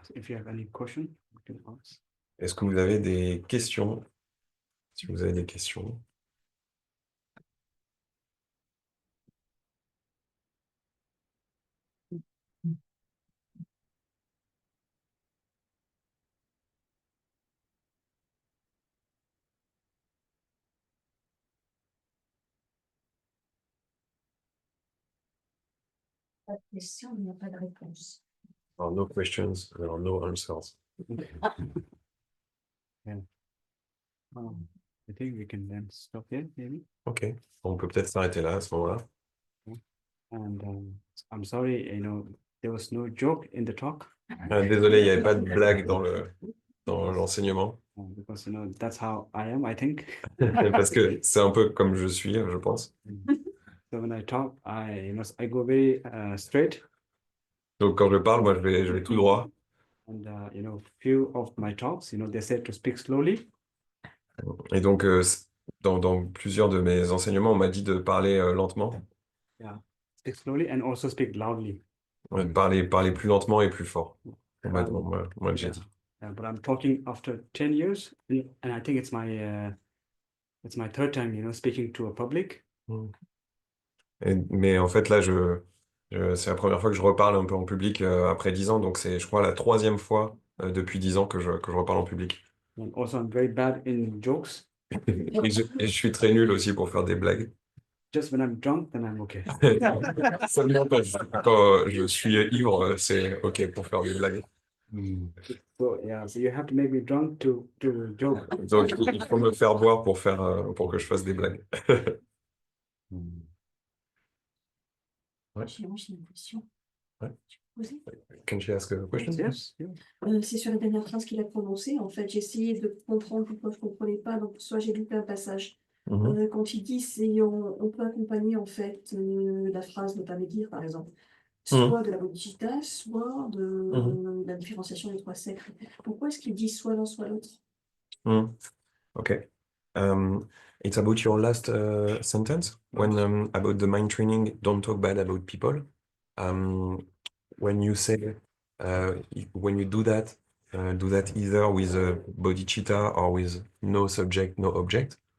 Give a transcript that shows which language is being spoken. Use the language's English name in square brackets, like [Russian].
[English] So if you have any question, you can ask. [French] Est-ce que vous avez des questions? Si vous avez des questions. Pas de question, il n'y a pas de réponse. [English] Alors, no questions, alors no answers. I think we can then stop here, maybe. [French] Ok, on peut peut-être s'arrêter là à ce moment-là. [English] And I'm sorry, there was no joke in the talk. [French] Désolé, il n'y avait pas de blague dans l'enseignement. [English] Because that's how I am, I think. [French] Parce que c'est un peu comme je suis, je pense. [English] So when I talk, I go very straight. [French] Donc quand je parle, moi je vais tout droit. [English] And few of my talks, they said to speak slowly. [French] Et donc dans plusieurs de mes enseignements, on m'a dit de parler lentement. [English] Yeah, speak slowly and also speak loudly. [French] Parler plus lentement et plus fort. Moi j'ai dit. [English] Yeah, but I'm talking after 10 years, and I think it's my third time, speaking to a public. [French] Mais en fait là, c'est la première fois que je reparle un peu en public après 10 ans, donc c'est, je crois, la troisième fois depuis 10 ans que je reparle en public. [English] And also, I'm very bad in jokes. [French] Et je suis très nul aussi pour faire des blagues. [English] Just when I'm drunk, then I'm okay. [French] Seulement quand je suis ivre, c'est ok pour faire des blagues. [English] So yeah, so you have to make me drunk to joke. [French] Donc il faut me faire boire pour que je fasse des blagues. Moi, j'ai une question. Ouais. Tu peux poser? [English] Can she ask a question? Yes. [French] C'est sur la dernière phrase qu'il a prononcée. En fait, j'ai essayé de comprendre pourquoi je ne comprenais pas. Donc, soit j'ai loupé un passage. Quand il dit on peut accompagner en fait la phrase ne pas médire, par exemple, soit de la bodhicitta, soit de la différenciation des trois cercles. Pourquoi est-ce qu'il dit soit l'un, soit l'autre? [English] Okay. It's about your last sentence when about the mind training, don't talk bad about people. When you say when you do that either with a bodhicitta or with no subject, no object.